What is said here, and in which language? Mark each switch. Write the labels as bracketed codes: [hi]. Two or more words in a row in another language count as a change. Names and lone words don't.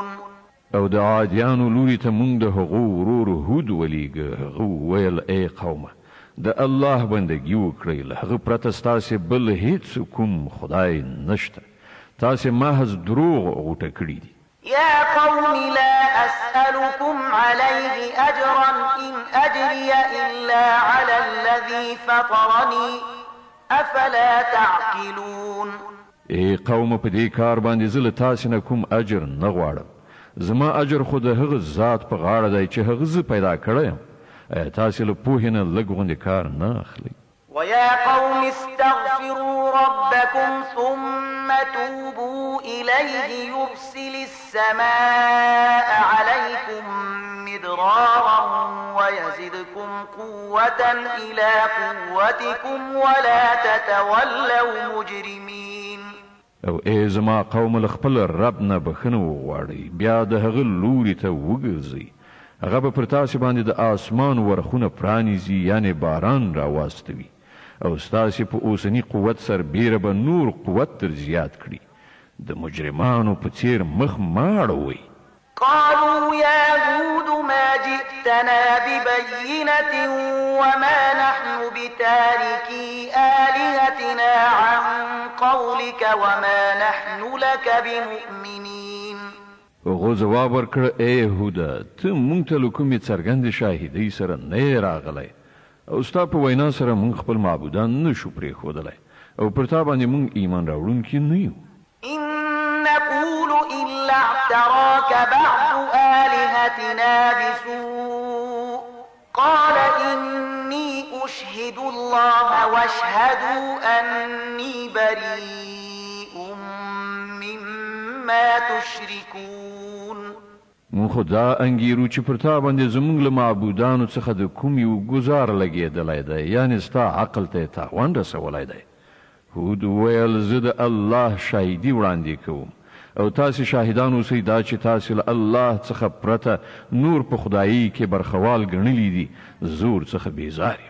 [ps] او د عادیانو لوري ته مونږ د هغو ورور هود ولیږه. هغه ویل ای قومه د الله بندګي وکړئ، له هغه پرته ستاسې بل هیڅ کوم خدای نشته، تاسې محض دروغ غوټه کړي دي. [ar] يا قوم لا أسألكم عليه أجرا إن أجري إلا على الذي فطرني أفلا تعقلون. [ps] ای قوم په دې کار باندې زه له تاسې نه کوم اجر نه غواړم، زما اجر خو د هغه ذات په غاړه دی چې هغه زه پیدا کړی یم. ایا تاسې له پوهې نه لږ غوندې کار نه اخلئ؟ [ar] ويا قوم استغفروا ربكم ثم توبوا إليه يرسل السماء عليكم مدرارا ويزدكم قوة إلى قوتكم ولا تتولوا مجرمين. [ps] او ای زما قوم له خپل رب نه بخښنه وغواړئ، بیا د هغه لوري ته وګرځئ، هغه به پر تاسې باندې د آسمان ورخونه پرانیزي، یعنې باران راواستوي، او ستاسې په اوسني قوت سربیره به نور قوت در زیات کړي. د مجرمانو په څیر مخ مه اړوئ. [ar] قالوا يا هود ما جئتنا ببينة وما نحن بتاركي آلهتنا عن قولك وما نحن لك بمؤمنين. [ps] هغو ځواب ورکړ ای هوده ته مونږ ته له کومې څرګندې شاهدۍ سره نه یې راغلی، او ستا په وینا سره مونږ خپل معبودان نشو پرېښودلی، او پر تا باندې مونږ ایمان راوړونکي نه یو. [ar] إن نقول إلا اعتراك بعض آلهتنا بسوء قال إني أشهد الله واشهدوا أني بريء مما تشركون. [ps] مونږ خو دا انګیرو چې پر تا باندې زمونږ له معبودانو څخه د کوم یو ګزار لګېدلی دی، یعنې ستا عقل ته یې تاوان رسولی دی. هود ویل زه د الله شاهدي وړاندې کوم، او تاسې شاهدان اوسئ دا چې تاسې له الله څخه پرته نور په خدایي کې برخوال ګڼلي دي، زور څخه بیزار یم.